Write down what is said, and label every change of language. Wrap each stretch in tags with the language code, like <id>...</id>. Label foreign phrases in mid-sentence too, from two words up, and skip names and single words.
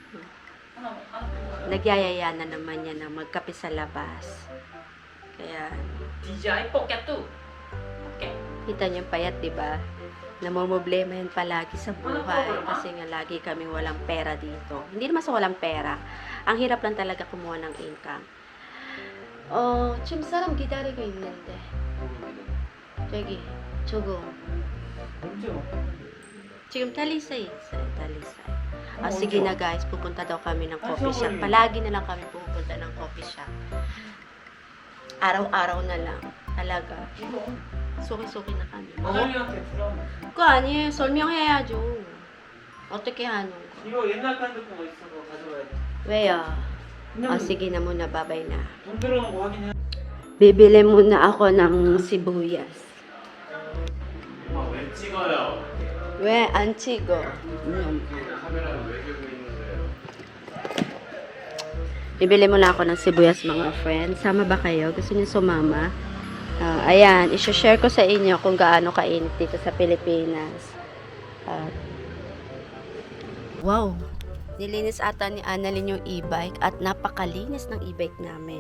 <tl>Nagyayaya na naman yan na magkape sa labas. Kaya, DJ Pocket 2. Okay. kita niyo payat, diba? Namomroblema yan palagi sa buhay. Kasi nga lagi kaming walang pera dito. Hindi naman sa walang pera. Ang hirap lang talaga kumuha ng income.</tl> <ko>지금 사람 기다리고 있는데. 저기, 저거. 지금 달리사이 있어요, 달리사이.</ko> <tl>Sige na guys, pupunta daw kami ng</tl> <en>coffee shop.</en> <tl>Palagi na lang kami pupunta ng</tl> <en>coffee shop.</en> <tl>Araw-araw na lang. Talaga. Suki-suki na kami.</tl> <ko>그거 아니에요. 설명해야죠. 어떻게 하는 거. 이거 옛날 핸드폰 있어. 가져와야 돼. 왜요?</ko> <tl>Sige na muna. Babay na.</tl> <ko>돈 들어오는 거 확인해.</ko> <tl>Bibili muna ako ng sibuyas.</tl> <ko>왜 찍어요? 왜 안 찍어? 카메라는 왜 들고 있는데?</ko> <tl>Bibili muna ako ng sibuyas mga friends. Sama ba kayo? Gusto niyo sumama? Ayan, i-share ko sa inyo kung gaano kainit dito sa Pilipinas. Wow! Nilinis ata ni Annalyn yung e-bike at napakalinis ng e-bike namin.</tl>